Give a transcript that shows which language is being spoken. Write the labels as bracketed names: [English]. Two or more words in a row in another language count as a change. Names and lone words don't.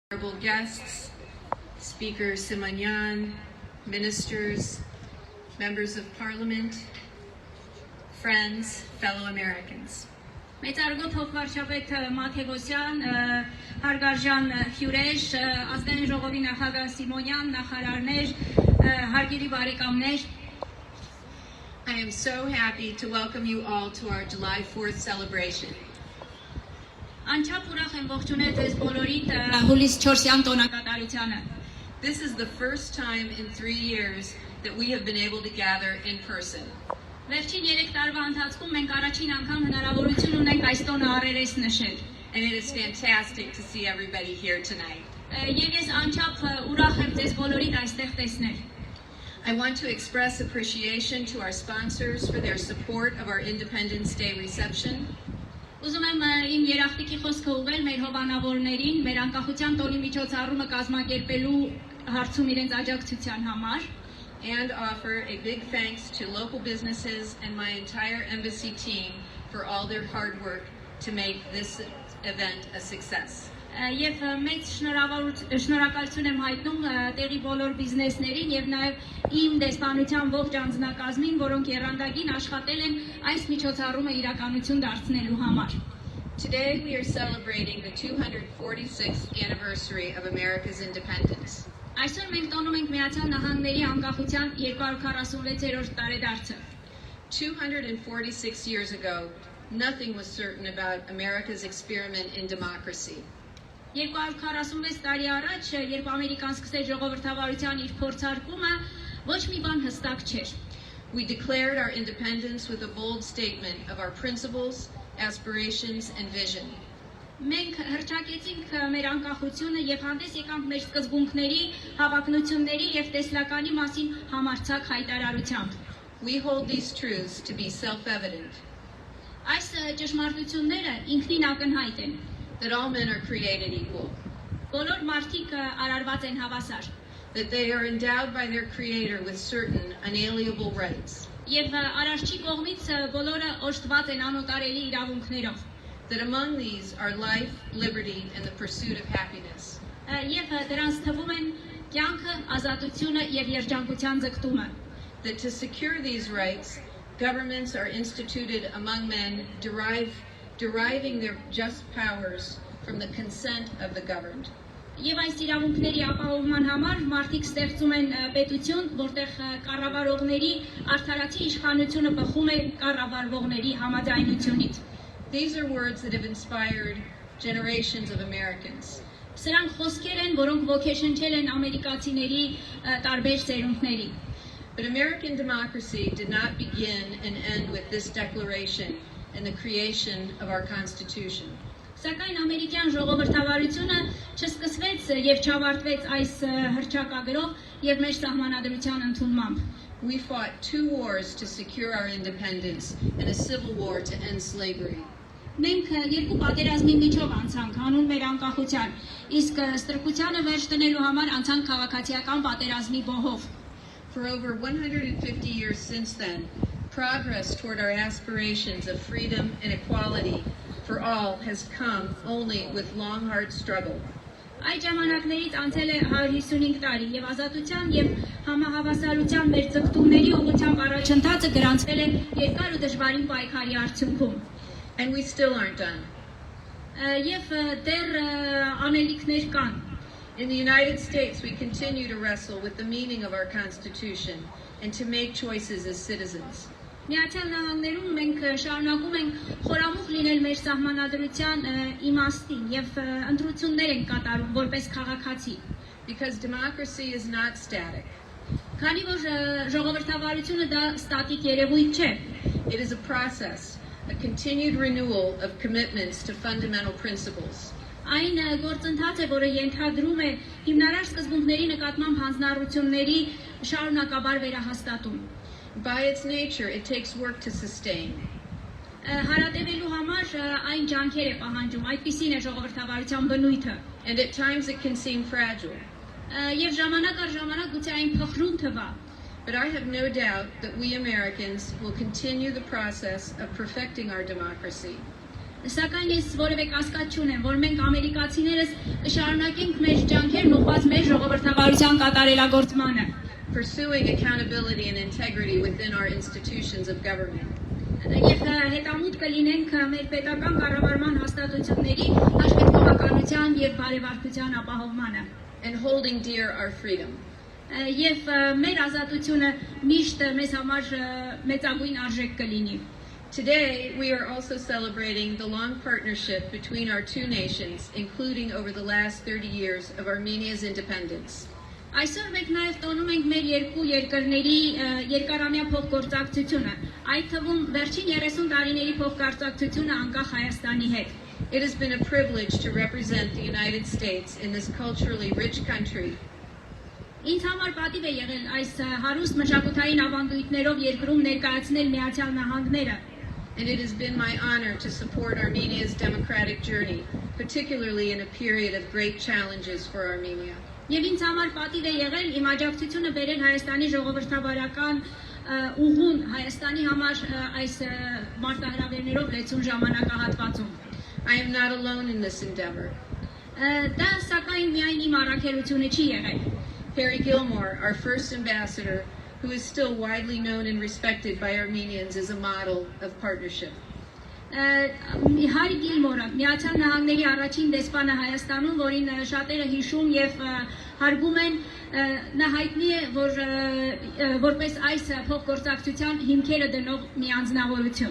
[English] Honorable guests, Speaker Simanyan, ministers, members of parliament, friends, fellow Americans. [Armenian] Մեծարգո փոխվարչապետ Մաթևոսյան, հարգարժան հյուրեր, ազգային ժողովի նախագահ Սիմոնյան, նախարարներ, հարգելի բարեկամներ. [English] I am so happy to welcome you all to our July 4th celebration. [Armenian] Անչափ ուրախ եմ ողջունել ձեզ բոլորիդ հուլիս 4-յան տոնակատարությանը. [English] This is the first time in 3 years that we have been able to gather in person. [Armenian] Վերջին 3 տարվա ընթացքում մենք առաջին անգամ հնարավորություն ունենք այս տոնը առերես նշել. [English] And it is fantastic to see everybody here tonight. [Armenian] Եվ ես անչափ ուրախ եմ ձեզ բոլորիդ այստեղ տեսնել. [English] I want to express appreciation to our sponsors for their support of our Independence Day reception. [Armenian] Ուզում եմ իմ երախտիկի խոսքը ուղղել մեր հովանավորներին, մեր անկախության տոնի միջոցառումը կազմակերպելու հարցում իրենց աջակցության համար. [English] And offer a big thanks to local businesses and my entire embassy team for all their hard work to make this event a success. [Armenian] Եվ մեծ շնորհակալություն եմ հայտնում տեղի բոլոր բիզնեսներին եւ նաեւ իմ դեսպանության ողջ անձնակազմին, որոնք եռանդագին աշխատել են այս միջոցառումը իրականություն դարձնելու համար. [English] Today we are celebrating the 246th anniversary of America's independence. [Armenian] Այսօր մենք տոնում ենք Միացյալ Նահանգների անկախության 246-րդ տարեդարձը. [English] 246 years ago, nothing was certain about America's experiment in democracy. [Armenian] 246 տարի առաջ, երբ Ամերիկան սկսեց ժողովրդավարության իր փորձարկումը, ոչ մի բան հստակ չէր. [English] We declared our independence with a bold statement of our principles, aspirations and vision. [Armenian] Մենք հռչակեցինք մեր անկախությունը եւ հանդես եկանք մեր սկզբունքների, հավակնությունների եւ տեսլականի մասին համարձակ հայտարարությամբ. [English] We hold these truths to be self-evident. [Armenian] Այս ճշմարտությունները ինքնին ակնհայտ են. [English] That all men are created equal. [Armenian] Բոլոր մարդիկ արարված են հավասար. [English] That they are endowed by their creator with certain unalienable rights. [Armenian] Եվ արարչի կողմից բոլորը օժտված են անօտարելի իրավունքներով. [English] That among these are life, liberty and the pursuit of happiness. [Armenian] Եվ դրանց թվում են կյանքը, ազատությունը եւ երջանկության ձգտումը. [English] That to secure these rights, governments are instituted among men deriving their just powers from the consent of the governed. [Armenian] Եվ այս իրավունքների ապահովման համար մարդիկ ստեղծում են պետություն, որտեղ կառավարողների արդարացի իշխանությունը բխում է կառավարվողների համաձայնությունից. [English] These are words that have inspired generations of Americans. [Armenian] Սրանք խոսքեր են, որոնք ոգեշնչել են ամերիկացիների տարբեր սերունդների. [English] But American democracy did not begin and end with this declaration and the creation of our Constitution. [Armenian] Սակայն ամերիկյան ժողովրդավարությունը չսկսվեց եւ չավարտվեց այս հռչակագրով եւ մեր սահմանադրության ընդունմամբ. [English] We fought 2 wars to secure our independence and a civil war to end slavery. [Armenian] Մենք երկու պատերազմի միջով անցանք հանուն մեր անկախության, իսկ ստրկությանը վերջ դնելու համար անցանք քաղաքացիական պատերազմի բոհով. [English] For over 150 years since then, progress toward our aspirations of freedom and equality for all has come only with long hard struggle. [Armenian] Այդ ժամանակներից անցել է 155 տարի եւ ազատության եւ համահավասարության մեր ձգտումների ուղղությամբ առաջընթացը գրանցվել է երկար ու դժվարին պայքարի արդյունքում. [English] And we still aren't done. [Armenian] Եվ դեռ անելիքներ կան. [English] In the United States, we continue to wrestle with the meaning of our Constitution and to make choices as citizens. [Armenian] Միացյալ Նահանգներում մենք շարունակում ենք խորամուխ լինել մեր սահմանադրության իմաստին եւ ընտրություններ ենք կատարում որպես քաղաքացի. [English] Because democracy is not static. [Armenian] Քանի որ ժողովրդավարությունը դա ստատիկ երևույթ չէ. [English] It is a process, a continued renewal of commitments to fundamental principles. [Armenian] Այն գործընթաց է, որը ենթադրում է հիմնարար սկզբունքների նկատմամբ հանձնառությունների շարունակաբար վերահաստատում. [English] By its nature, it takes work to sustain. [Armenian] Հարատևելու համար այն ջանքեր է պահանջում, այդպիսին է ժողովրդավարության բնույթը. [English] And at times it can seem fragile. [Armenian] Եվ ժամանակ առ ժամանակ գուցե այն փխրուն թվա. [English] But I have no doubt that we Americans will continue the process of perfecting our democracy. [Armenian] Սակայն ես որևէ կասկած չունեմ, որ մենք ամերիկացիներս կշարունակենք մեր ջանքերն ուղղված մեր ժողովրդավարության կատարելագործմանը, [English] pursuing accountability and integrity within our institutions of government, [Armenian] եւ հետամուտ կլինենք մեր պետական կառավարման հաստատությունների հաշվետվողականության եւ բարեվարկության ապահովմանը, [English] and holding dear our freedom. [Armenian] Եվ մեր ազատությունը միշտ մեզ համար մեծագույն արժեք կլինի։ [English] Today, we are also celebrating the long partnership between our two nations, including over the last 30 years of Armenia's independence. [Armenian] Այսօր մենք նաև տոնում ենք մեր երկու երկրների երկարամյա փոխգործակցությունը, այդ թվում վերջին 30 տարիների փոխգործակցությունը անկախ Հայաստանի հետ։ [English] It has been a privilege to represent the United States in this culturally rich country. [Armenian] Ինձ համար պատիվ է եղել այս հարուստ մշակութային ավանդույթներով երկրում ներկայացնել Միացյալ Նահանգները։ [English] And it has been my honor to support Armenia's democratic journey, particularly in a period of great challenges for Armenia. [Armenian] Եվ ինձ համար պատիվ է եղել իմ աջակցությունը բերել Հայաստանի ժողովրդավարական ուղուն Հայաստանի համար այս մարտահրավերներով լեցուն ժամանակահատվածում։ [English] I am not alone in this endeavor. [Armenian] Դա սակայն միայն իմ առաքելությունը չի եղել։ [English] Harry Gilmore, our first ambassador, who is still widely known and respected by Armenians, is a model of partnership. [Armenian] Harry Gilmore, Միացյալ Նահանգների առաջին դեսպանը Հայաստանում, որին շատերը հիշում եւ հարգում են, նա հայտնի է, որ որպես այս փոխգործակցության հիմքերը դնող մի անձնավորություն։